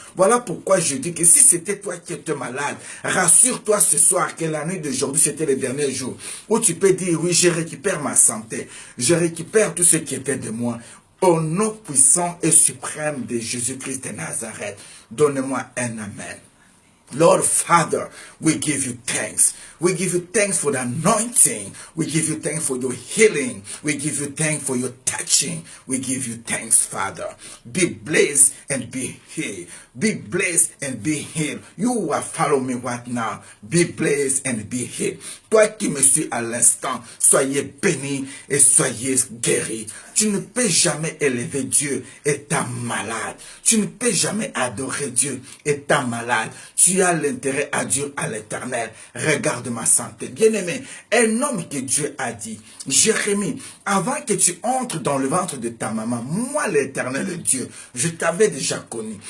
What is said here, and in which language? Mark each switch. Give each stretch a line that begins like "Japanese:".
French: Voilà pourquoi je dis que si c'était toi qui étais malade, rassure-toi ce soir que la nuit d'aujourd'hui, c'était le dernier jour où tu peux dire, oui, je récupère ma santé. Je récupère tout ce qui était de moi. Au nom puissant et suprême de Jésus-Christ de Nazareth, donne-moi un amen.
English: Lord Father, we give you thanks. We give you thanks for the anointing. We give you thanks for your healing. We give you thanks for your touching. We give you thanks, Father. Be blessed and be healed. Be blessed and be healed. You who are following me right now, be blessed and be healed.
French: Toi qui me suis à l'instant, soyez béni et soyez guéri. Tu ne peux jamais élever Dieu étant malade. Tu ne peux jamais adorer Dieu étant malade. Tu as l'intérêt à Dieu, à l'Éternel. Regarde ma santé. Bien-aimé, un homme que Dieu a dit, Jérémie, avant que tu entres dans le ventre de ta maman, moi l'Éternel Dieu, je t'avais déjà connu.